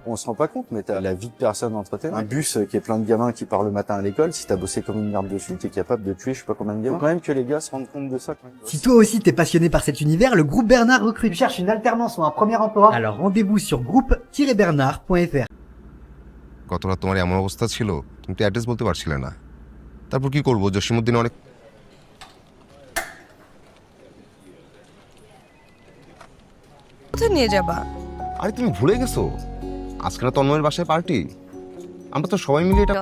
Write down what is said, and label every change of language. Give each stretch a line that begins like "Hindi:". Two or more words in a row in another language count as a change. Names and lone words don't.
French: On se rend pas compte, mais t'as la vie de personne entre tes mains. Un bus qui est plein de gamins qui partent le matin à l'école, si t'as bossé comme une merde dessus, t'es capable de tuer je sais pas combien de gamins. Faut quand même que les gars se rendent compte de ça quand même. Si toi aussi t'es passionné par cet univers, le groupe Bernard recrute. Tu cherches une alternance ou un premier emploi? Alors rendez-vous sur groupe-bernard.fr.
Bangla: গত রাত তোমার এমন অবস্থা ছিল তুমি তো অ্যাড্রেস বলতে পারছিলে না তারপর কি করব জসিমউদ্দিন অনেক কোথায় নিয়ে যাবা আরে তুমি ভুলে গেছো আজকে না তন্ময়ের বাসায় পার্টি আমরা তো সবাই মিলে এটা